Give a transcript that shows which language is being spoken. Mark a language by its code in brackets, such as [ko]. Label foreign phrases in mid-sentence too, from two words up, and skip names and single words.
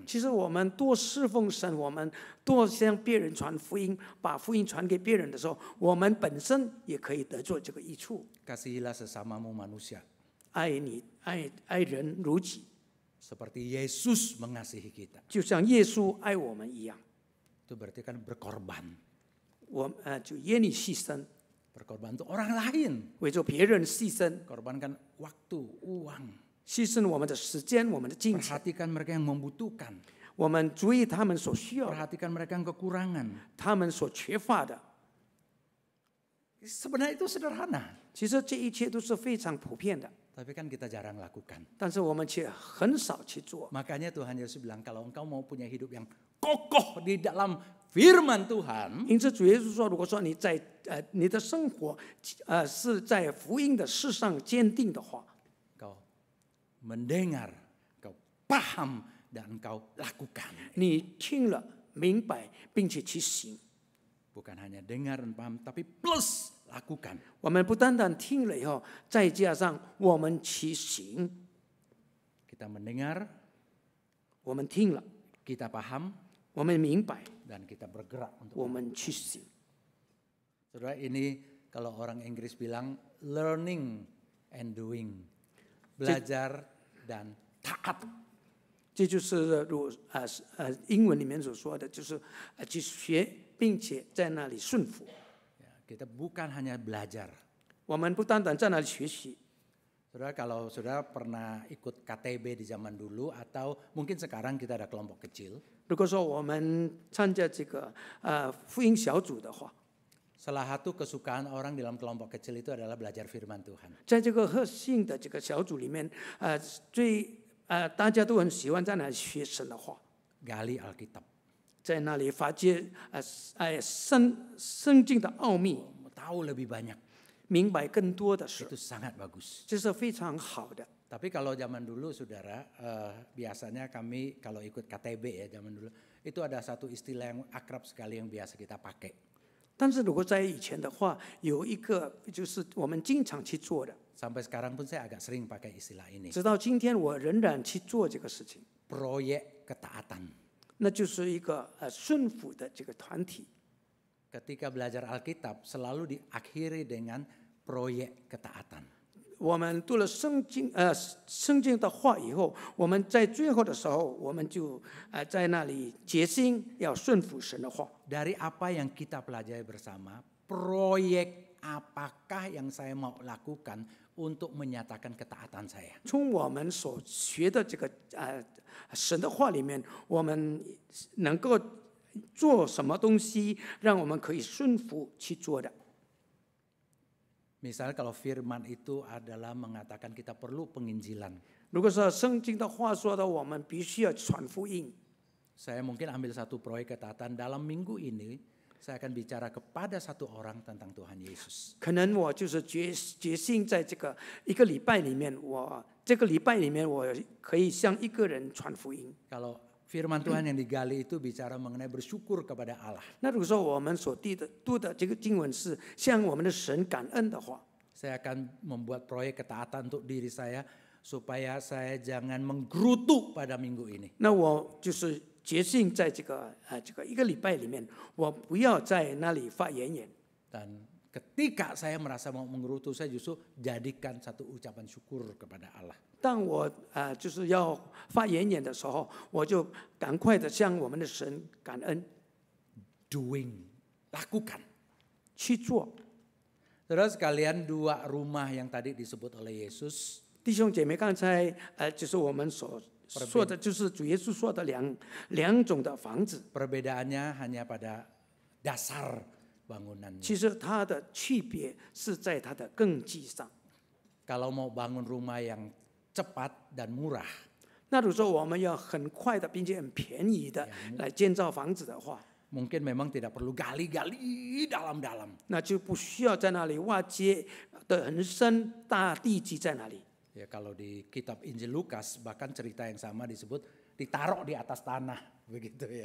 [zh] 其实我们多侍奉神，我们多向别人传福音，把福音传给别人的时候，我们本身也可以得做这个益处。 [id] Kasihilah sesamamu manusia, [zh] 爱你，爱人如己， [id] seperti Yesus mengasihi kita. [zh] 就像耶稣爱我们一样。 [id] Itu berarti kan berkorban. [zh] 我就愿意牺牲， [id] Berkorban untuk orang lain. [zh] 为着别人牺牲， [id] Korbankan waktu, uang. [zh] 牺牲我们的时间，我们的金钱， [id] Perhatikan mereka yang membutuhkan. [zh] 我们注意他们所需要的， [id] Perhatikan mereka yang kekurangan. [zh] 他们所缺乏的。 [id] Sebenarnya itu sederhana. [zh] 其实这一切都是非常普遍的， [id] Tapi kan kita jarang lakukan. [zh] 但是我们却很少去做。 [id] Makanya Tuhan Yesus bilang, kalau engkau mau punya hidup yang kokoh di dalam firman Tuhan, [zh] 因此，主耶稣说：“如果说你在你的生活是在福音的事上坚定的话， [id] engkau mendengar, engkau paham, dan engkau lakukan. [zh] 你听了明白，并且去行。 [id] Bukan hanya dengar dan paham, tapi plus lakukan. [zh] 我们不单单听了以后，再加上我们去行。 [id] Kita mendengar, [zh] 我们听了， [id] kita paham, [zh] 我们明白， [id] dan kita bergerak untuk. [zh] 我们去行。 [id] Saudara, ini kalau orang Inggris bilang [en] learning and doing. [id] Belajar dan taat. [zh] 这就是英文里面所说的，就是去学，并且在那里顺服。 [id] Ya, kita bukan hanya belajar. [zh] 我们不单单在那里学习。 [id] Saudara, kalau saudara pernah ikut KTB di zaman dulu atau mungkin sekarang kita ada kelompok kecil. [zh] 如果说我们参加这个福音小组的话， [id] Salah satu kesukaan orang dalam kelompok kecil itu adalah belajar firman Tuhan. [zh] 在这个核心的这个小组里面，大家都很喜欢在那里学神的话， [id] Gali Alkitab. [zh] 在那里发掘圣经的奥秘， [id] Tahu lebih banyak. [zh] 明白更多的事， [id] Itu sangat bagus. [zh] 这是非常好的。 [id] Tapi kalau zaman dulu saudara, biasanya kami kalau ikut KTB ya zaman dulu, itu ada satu istilah yang akrab sekali yang biasa kita pakai. [zh] 但是如果在以前的话，有一个就是我们经常去做的， [id] Sampai sekarang pun saya agak sering pakai istilah ini. [zh] 直到今天我仍然去做这个事情。 [id] proyek ketaatan. [zh] 那就是一个顺服的这个团体。 [id] Ketika belajar Alkitab selalu diakhiri dengan proyek ketaatan. [zh] 我们读了圣经的话以后，我们在最后的时候，我们就在那里决心要顺服神的话。 [id] Dari apa yang kita pelajari bersama, proyek apakah yang saya mau lakukan untuk menyatakan ketaatan saya? [zh] 从我们所学的这个神的话里面，我们能够做什么东西，让我们可以顺服去做的。 [id] Misalnya kalau firman itu adalah mengatakan kita perlu penginjilan. [zh] 如果说圣经的话说的，我们必须要传福音。 [id] Saya mungkin ambil satu proyek ketaatan dalam minggu ini, saya akan bicara kepada satu orang tentang Tuhan Yesus. [zh] 可能我就是决心在这个一个礼拜里面，这个礼拜里面我可以向一个人传福音。 [id] Kalau firman Tuhan yang digali itu bicara mengenai bersyukur kepada Allah. [zh] 那如果说我们所读的这个经文是向我们的神感恩的话， [id] Saya akan membuat proyek ketaatan untuk diri saya supaya saya jangan menggerutu pada minggu ini. [zh] 那我就是决心在这个一个礼拜里面，我不要在那里发言言。 [id] Dan ketika saya merasa mau menggerutu, saya justru jadikan satu ucapan syukur kepada Allah. [zh] 当我就是要发言言的时候，我就赶快的向我们的神感恩， [id] Doing, lakukan. [zh] 去做。 [id] Saudara sekalian, dua rumah yang tadi disebut oleh Yesus [zh] 弟兄姐妹，刚才就是我们所说的，就是主耶稣说的两种的房子， [id] perbedaannya hanya pada dasar bangunannya. [zh] 其实它的区别是在它的根基上。 [id] Kalau mau bangun rumah yang cepat dan murah, [zh] 那如果说我们要很快的并且很便宜的来建造房子的话， [id] mungkin memang tidak perlu gali-gali dalam-dalam. [zh] 那就不需要在那里挖掘的很深，大地基在那里。 [id] Ya, kalau di kitab Injil Lukas bahkan cerita yang sama disebut ditaruh di atas tanah, begitu ya.